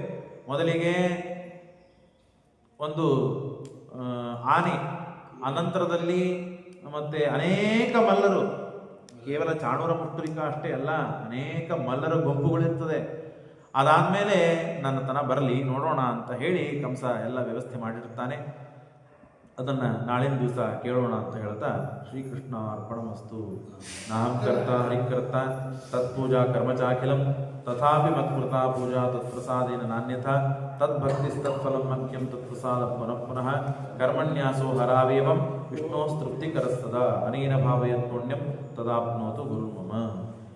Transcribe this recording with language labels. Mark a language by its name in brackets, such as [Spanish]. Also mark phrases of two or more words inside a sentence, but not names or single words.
[Kannada] ಮೊದಲಿಗೆ ಒಂದು ಆನೆ, ಅನಂತರದಲ್ಲಿ ಮತ್ತೆ ಅನೇಕ ಮಲ್ಲರು, ಕೇವಲ ಚಾಣೂರ ಮುಷ್ಟುರಿಕ ಅಷ್ಟೇ ಅಲ್ಲ, ಅನೇಕ ಮಲ್ಲರ ಗುಂಪುಗಳಿರ್ತದೆ. ಅದಾದ್ಮೇಲೆ ನನ್ನ ತನ ಬರಲಿ ನೋಡೋಣ ಅಂತ ಹೇಳಿ ಕಂಸ ಎಲ್ಲ ವ್ಯವಸ್ಥೆ ಮಾಡಿರ್ತಾನೆ. ಅದನ್ನ ನಾಳಿನ ದಿವಸ ಕೇಳೋಣ ಅಂತ ಹೇಳ್ತಾ [Sanskrit] ಶ್ರೀಕೃಷ್ಣ ಅರ್ಪಣಮಸ್ತು. ನಾಹಂ ಕರ್ತ ಹರಿಕರ್ತ ತತ್ಪೂಜಾ ಕರ್ಮಚಾಖಿಲಂ ತಥಾಪಿ ಮತ್ಕೃತಾ ಪೂಜಾ ತತ್ಪ್ರಸಾದೇನ ನಾನ್ಯಥಾ ತದ್ಭಕ್ತಿಸ್ತತ್ಫಲಂ ಮಖ್ಯಂ ತತ್ಪ್ರಸಾದ ಪುನಃ ಪುನಃ ಕರ್ಮಣ್ಯಾಸೋ ಹರಾವೇವಂ ವಿಷ್ಣೋಸ್ತೃಪ್ತಿಕರಸ್ತದ ಅನೇನ ಭಾವಯತ್ ಪುಣ್ಯಂ ತದಾಪ್ನೋತು ಗುರುರ್ಮಮ.